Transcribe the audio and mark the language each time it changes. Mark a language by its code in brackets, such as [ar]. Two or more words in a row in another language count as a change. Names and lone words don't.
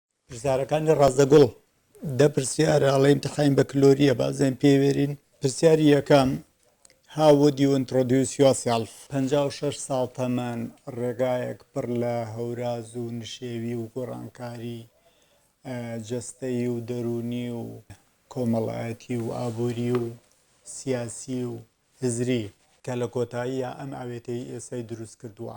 [ckb] پرسیارەکانی ڕازەگوڵ دە پرسیارە ئەڵێ ئیمتحان بە کلۆریە بازێن پێوێرین. پرسیاری یەکەم: [en] How would you introduce yourself؟ [ckb] 56 ساڵ تەمەن، ڕێگایەک پڕ لە هەوراز و نشێوی و گۆڕانکاری جەستەیی و دەرونی و کۆمەڵایەتی و ئابووری و سیاسی و هزری کە لە کۆتاییە ئەم ئاوێتەی ئێسای دروست کردووە.